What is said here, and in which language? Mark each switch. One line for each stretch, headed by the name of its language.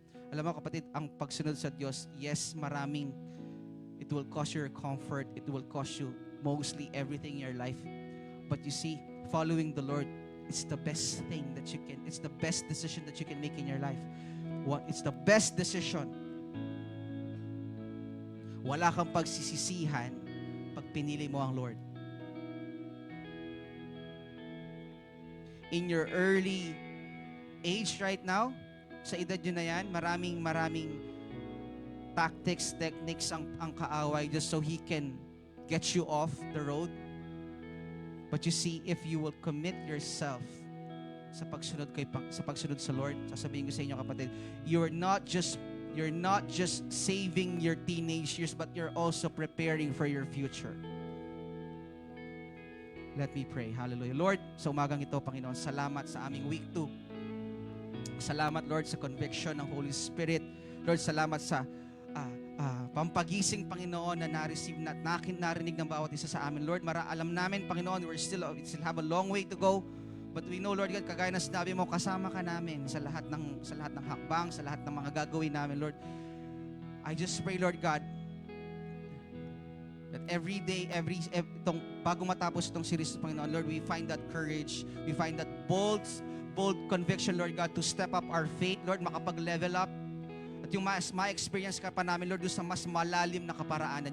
Filipino: Alam mo kapatid, ang pagsunod sa Diyos,
English: yes, maraming, it will cost you your comfort, it will cost you mostly everything in your life. But you see, following the Lord, it's the best thing that you can, it's the best decision that you can make in your life. It's the best decision.
Filipino: Wala kang pagsisisihan pag pinili mo ang Lord.
English: In your early age right now,
Filipino: sa edad nyo na yan,
English: maraming tactics, techniques ang kaaway just so he can get you off the road. But you see, if you will commit yourself
Filipino: sa pagsunod sa Lord, sasabihin ko sa inyo kapatid,
English: you're not just saving your teenage years, but you're also preparing for your future. Let me pray.
Filipino: Hallelujah. Lord, sa umagang ito, Panginoon, salamat sa aming week 2. Salamat, Lord, sa conviction ng Holy Spirit. Lord, salamat sa pampagising, Panginoon, na na-receive na narinig ng bawat isa sa amin.
English: Lord,
Filipino: alam namin,
English: Panginoon, we still have a long way to go. But we know,
Filipino: Lord God, kagaya na sinabi mo, kasama ka namin sa lahat ng hakbang, sa lahat ng mga gagawin namin, Lord.
English: I just pray, Lord God, that every day,
Filipino: bago matapos itong series,
English: Panginoon, Lord, we find that courage, we find that bold conviction, Lord God, to step up our faith, Lord, makapag-level up.
Filipino: At yung mas ma-experience ka pa namin, Lord, doon sa mas malalim na kaparaanan.